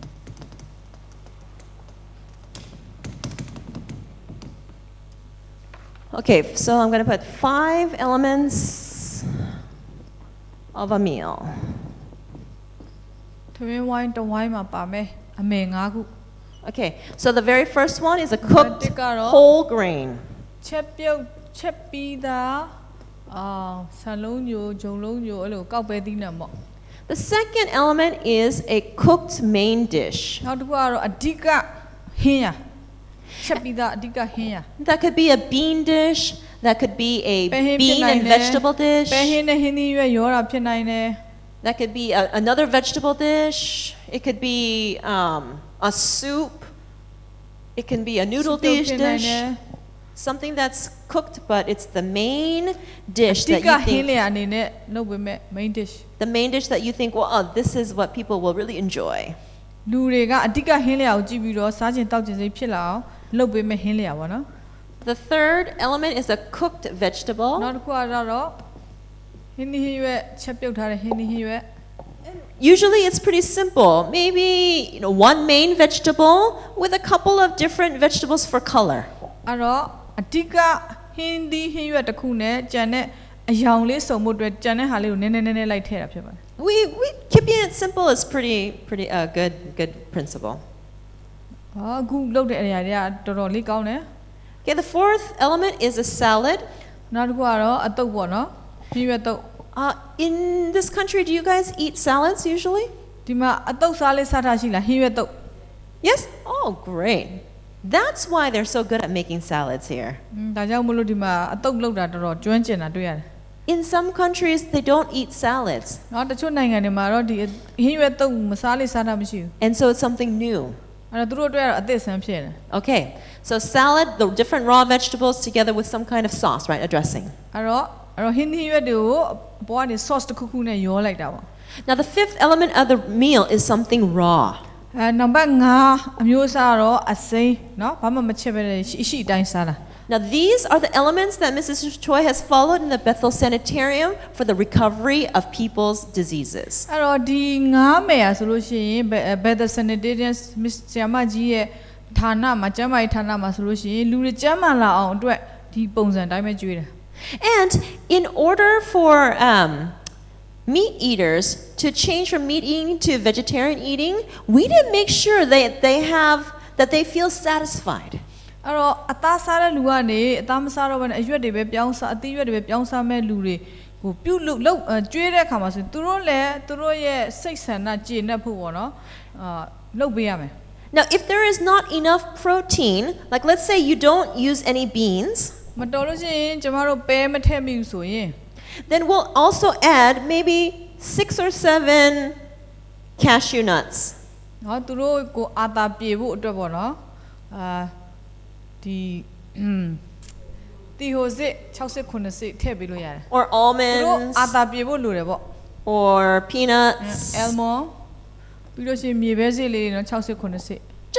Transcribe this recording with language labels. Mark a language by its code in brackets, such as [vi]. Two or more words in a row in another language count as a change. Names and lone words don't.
[en] Okay, so I'm going to put 5 elements of a meal. [my] ထမင်းဝိုင်းတစ်ဝိုင်းမှာပါမယ်အမယ်5ခု [en] Okay, so the very first one is a cooked Tikaro. whole grain. [my] ချက်ပြုတ်ချက်ပြီးသားဆန်လုံးညိုဂျုံလုံးညိုအဲ့လိုကောက်ပဲသီးနဲ့ပေါ့ [en] The second element is a cooked main dish. [my] နောက်တစ်ခုကတော့အဓိကဟင်းရချက်ပြီးသားအဓိကဟင်းရ [en] That could be a bean dish, that could be a [my] ပဲဟင်းဖြစ် [en] bean [my] နိုင် [en] and [my] တယ် [en] vegetable dish, [my] ပဲဟင်းနဲ့ဟင်းသီးရွက်ရောတာဖြစ်နိုင်တယ် [en] that could be another vegetable dish, it could be a soup, it can be a noodle [my] ဖြစ် [en] dish, [my] နိုင်တယ် [en] something that's cooked but it's the main dish [my] အဓိ [en] that [my] က [en] you [my] ဟင်း [en] think, [my] လျာအနေနဲ့လုပ်ပေးမဲ့ [en] main dish the main dish that you think, well, oh, this is what people will really enjoy. [my] လူတွေကအဓိကဟင်းလျာကိုကြည့်ပြီးတော့စားခြင်းတောက်ခြင်းစိတ်ဖြစ်လာအောင်လုပ်ပေးမဲ့ဟင်းလျာပေါ့နော် [en] The third element is a cooked vegetable. [my] နောက်တစ်ခုကတော့ဟင်းသီးဟင်းရွက်ချက်ပြုတ်ထားတဲ့ဟင်းသီးဟင်းရွက် [en] Usually it's pretty simple. Maybe one main vegetable with a couple of different vegetables for color. [my] အဲ့တော့အဓိကဟင်းသီးဟင်းရွက်တစ်ခုနဲ့ကြံတဲ့အယောင်လေးစုံမှုအတွက်ကြံတဲ့ဟာလေးကိုနည်းနည်းလိုက်ထည့်တာဖြစ်ပါတယ် [en] We keeping it simple is pretty good principle. [my] အခုလုပ်တဲ့အရာတွေကတော်တော်လေးကောင်းတယ် [en] Okay, the fourth element is a salad. [my] နောက်တစ်ခုကတော့အတုပ်ပေါ့နော်ဟင်းရွက်တုပ် [en] In this country, do you guys eat salads usually? [my] ဒီမှာအတုပ်စားလေးစားထားရှိလားဟင်းရွက်တုပ် [en] Yes? Oh, great. That's why they're so good at making salads here. [my] ဒါကြောင့်မလို့ဒီမှာအတုပ်လုပ်တာတော်တော်ကျွမ်းကျင်တာတွေ့ရတယ် [en] In some countries, they don't eat salads. [my] နော်တချို့နိုင်ငံတွေမှာတော့ဒီဟင်းရွက်တုပ်မစားလေစားတာမရှိဘူး [en] And so it's something new. [my] အဲ့တော့သူတို့အတွက်ကတော့အသစ်ဆန်းဖြစ်တယ် [en] Okay, so salad, the different raw vegetables together with some kind of sauce, right? A dressing. [my] အဲ့တော့ဟင်းရွက်တွေကိုအပေါ်ကနေ sauce တစ်ခုခုနဲ့ရောလိုက်တာပေါ့ [en] Now, the fifth element of the meal is something raw. [my] နံပါတ်5အမျိုးအစားတော့အစိမ်းနော်ဘာမှမချက်ပဲရှိအတိုင်းစားတာ [en] Now, these are the elements that Mrs. Choi has followed in the Bethel Sanitarium for the recovery of people's diseases. [my] အဲ့တော့ဒီ9မယ်ဆိုလို့ရှိရင် Bethel Sanitarium ဆရာမကြီးရဲ့ဌာနမှာကျမ်းမာရေးဌာနမှာဆိုလို့ရှိရင်လူတွေကျမ်းမာလာအောင်အတွက်ဒီပုံစံတိုင်းပဲကြွေးတယ် [en] And in order for meat eaters to change from meat eating to vegetarian eating, we need to make sure that they feel satisfied. [my] အဲ့တော့အသားစားတဲ့လူကနေအသားမစားတော့ဘဲနဲ့အရွက်တွေပဲပြောင်းစားအသီးရွက်တွေပဲပြောင်းစားမဲ့လူတွေကိုပြုတ်လို့ကျွေးတဲ့အခါမှာဆိုသူတို့လည်းသူတို့ရဲ့စိတ်ဆန္ဒကျေနပ်ဖို့ပေါ့နော်လုပ်ပေးရမယ် [en] Now, if there is not enough protein, like let's say you don't use any beans, [my] မတော်လို့ရှိရင်ကျမတို့ပဲမထည့်မိဘူးဆိုရင် [en] then we'll also add maybe 6 or 7 cashew nuts. [my] နော်သူတို့ကိုအာသာပြေဖို့အတွက်ပေါ့နော်ဒီတီဟိုစစ်60 90ထည့်ပေးလို့ရတယ် [en] Or [my] သူတို့ [en] almonds, [my] အာသာပြေဖို့လိုတယ်ပေါ့ [en] or peanuts, [my] almond ပြီးလို့ရှိရင်မြေပဲစစ်လေးတွေနော်60 90